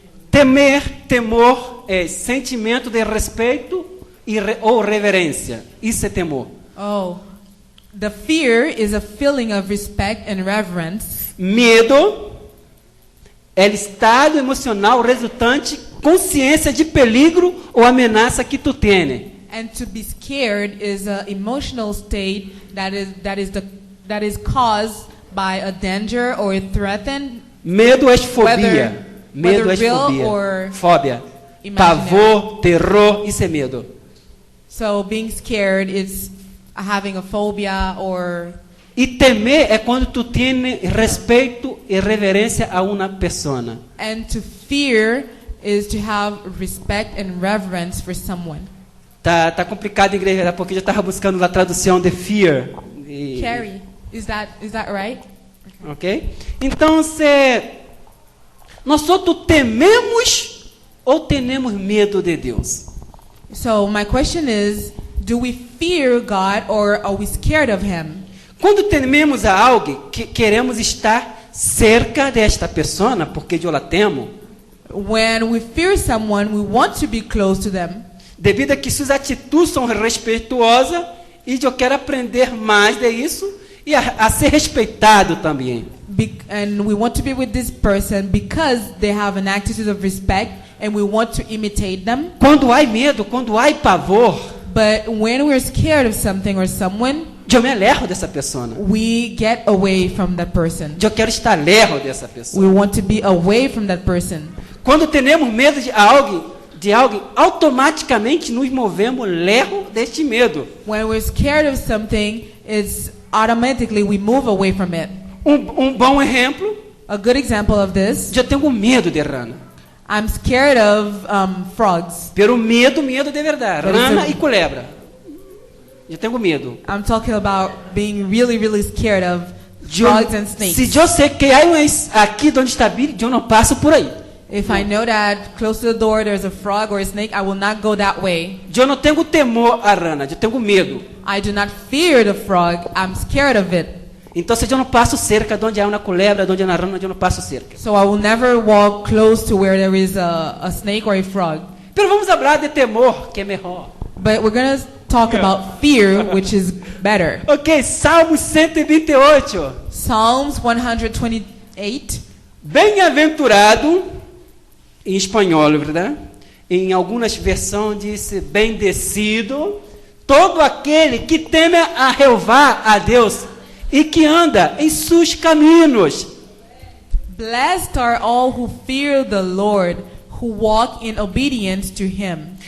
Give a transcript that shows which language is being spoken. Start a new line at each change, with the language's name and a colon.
Portuguese: Temer, temor é sentimento de respeito ou reverência. Isso é temor.
English: Oh, the fear is a feeling of respect and reverence.
Portuguese: Medo é o estado emocional resultante consciência de perigo ou ameaça que tu tens.
English: And to be scared is an emotional state that is caused by a danger or a threatened.
Portuguese: Medo é fobia.
English: Whether
Portuguese: Medo é
English: real
Portuguese: fobia.
English: or
Portuguese: Fóbia.
English: imaginary.
Portuguese: Pavor, terror, isso é medo.
English: So being scared is having a phobia or...
Portuguese: E temer é quando tu tens respeito e reverência a uma pessoa.
English: And to fear is to have respect and reverence for someone.
Portuguese: Tá complicado, igreja, porque eu estava buscando a tradução de fear.
English: Carrie, is that right? Ok?
Portuguese: Então, nós tememos ou temos medo de Deus?
English: So my question is, do we fear God or are we scared of him?
Portuguese: Quando tememos a alguém, queremos estar cerca desta pessoa, porque eu la temo.
English: When we fear someone, we want to be close to them.
Portuguese: Devido a que suas atitudes são respeituosas e eu quero aprender mais de isso e a ser respeitado também.
English: And we want to be with this person because they have an attitude of respect and we want to imitate them.
Portuguese: Quando há medo, quando há pavor,
English: But when we're scared of something or someone,
Portuguese: eu me alejo dessa pessoa.
English: we get away from that person.
Portuguese: Eu quero estar lejos dessa pessoa.
English: We want to be away from that person.
Portuguese: Quando temos medo de alguém, automaticamente nos movemos lejos deste medo.
English: When we're scared of something, it's automatically we move away from it.
Portuguese: Bom exemplo,
English: A good example of this,
Portuguese: eu tenho medo de rana.
English: I'm scared of frogs.
Portuguese: Pero medo de verdade.
English: But it's
Spanish: Rana a-
Portuguese: e culebra. Eu tenho medo.
English: I'm talking about being really, really scared of frogs and snakes.
Portuguese: Se eu sei que há aqui onde está Billy, eu não passo por aí.
English: If I know that close to the door there's a frog or a snake, I will not go that way.
Portuguese: Eu não tenho temor à rana, eu tenho medo.
English: I do not fear the frog, I'm scared of it.
Portuguese: Então, se eu não passo cerca de onde há uma culebra, de onde há uma rana, eu não passo cerca.
English: So I will never walk close to where there is a snake or a frog.
Portuguese: Pero vamos falar de temor, que é melhor.
English: But we're going to talk about fear, which is better.
Portuguese: Ok, Salmo 128.
English: Psalms 128.
Portuguese: Bem-aventurado, em espanhol, verdade? Em algumas versões diz bendecido todo aquele que teme a Jeová, a Deus, e que anda em seus caminhos.
English: Blessed are all who fear the Lord, who walk in obedience to Him.